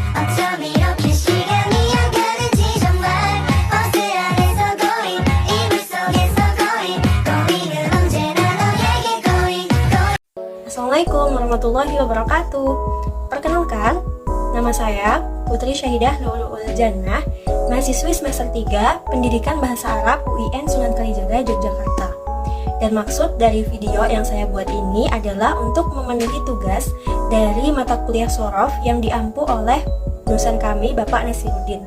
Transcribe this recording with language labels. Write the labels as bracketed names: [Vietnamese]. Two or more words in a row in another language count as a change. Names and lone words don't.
[Korean] 어쩜 이렇게 시간이 안 가는지 정말 버스 안에서 고인 이불 속에서 고인은 언제나 너에게 고인. [Arabic] Assalamualaikum warahmatullahi wabarakatuh. [Indonesian] Perkenalkan, nama saya Putri Syahidah Luluul Jannah, mahasiswi semester 3 Pendidikan Bahasa Arab UIN Sunan Kalijaga, Yogyakarta. Dan maksud dari video yang saya buat ini adalah untuk memenuhi tugas dari mata kuliah Shorof yang diampu oleh dosen kami, Bapak Nasiruddin.